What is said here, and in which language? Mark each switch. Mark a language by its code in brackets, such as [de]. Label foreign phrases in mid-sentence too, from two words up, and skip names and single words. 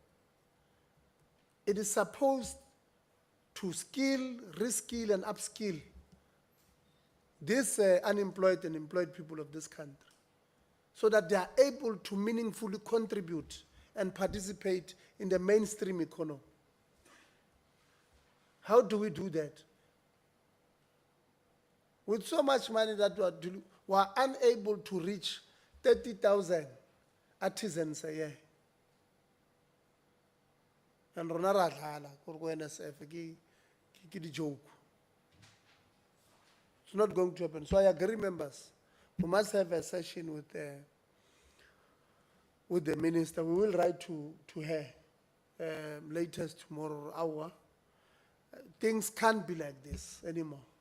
[en] It is supposed to skill, reskill, and upskill these unemployed and employed people of this country so that they are able to meaningfully contribute and participate in the mainstream economy. How do we do that? With so much money that we are unable to reach 30,000 artisans a year. [tn] And rona ra dlala gore go NSF ke di joke. [en] It's not going to happen. So I agree, members. We must have a session with the minister. We will write to her latest tomorrow hour. Things can't be like this anymore.